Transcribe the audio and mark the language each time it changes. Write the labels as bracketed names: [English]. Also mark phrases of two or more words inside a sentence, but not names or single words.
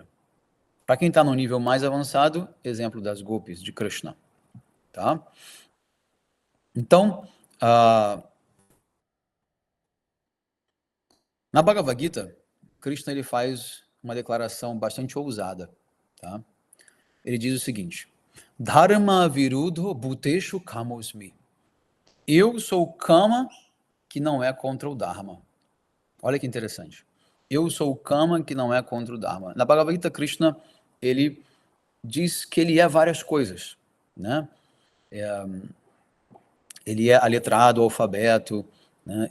[Portuguese] Para quem está num nível mais avançado, exemplo das gopis, de Krishna. Tá? Então, na Bhagavad Gita, Krishna ele faz uma declaração bastante ousada. Tá? Ele diz o seguinte, [Sanskrit] धर्म विरुद्धो भूतेषु कामोऽस्मि. [Portuguese] Eu sou o Kama que não é contra o Dharma. Olha que interessante. Eu sou o Kama que não é contra o Dharma. Na Bhagavad Gita, Krishna, ele diz que ele é várias coisas, né? Ele é a letra A do alfabeto, né?